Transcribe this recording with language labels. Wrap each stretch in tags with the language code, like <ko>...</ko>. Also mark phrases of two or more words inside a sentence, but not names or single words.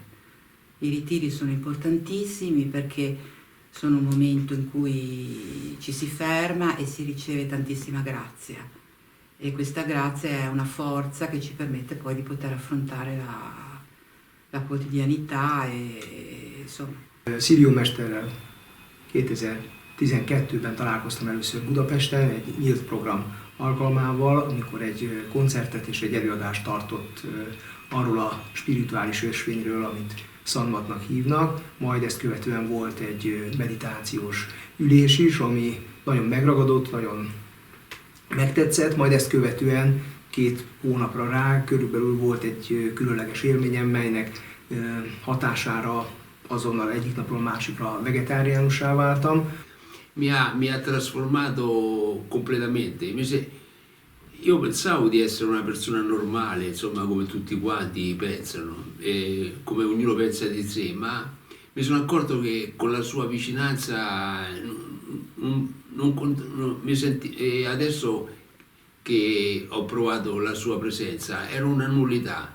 <it>I ritiri sono importantissimi perché sono un momento in cui ci si ferma e si riceve tantissima grazia, e questa grazia è una forza che ci permette poi di poter affrontare la quotidianità insomma.</it> <hu>Sirio mesterrel 2012-ben találkoztam először Budapesten egy nyílt program alkalmával, amikor egy koncertet és egy előadást tartott arról a spirituális ösvényről, amit Szanvatnak hívnak, majd ezt követően volt egy meditációs ülés is, ami nagyon megragadott, nagyon megtetszett, majd ezt követően 2 hónapra rá körülbelül volt egy különleges élményem, melynek hatására azonnal egyik napról másikra vegetáriánussá váltam.</hu> <it>Mi ha trasformato completamente. Io pensavo di essere una persona normale, insomma, come tutti quanti pensano, come ognuno pensa di sé, ma mi sono accorto che con la sua vicinanza adesso che ho provato la sua presenza era una nullità.</it>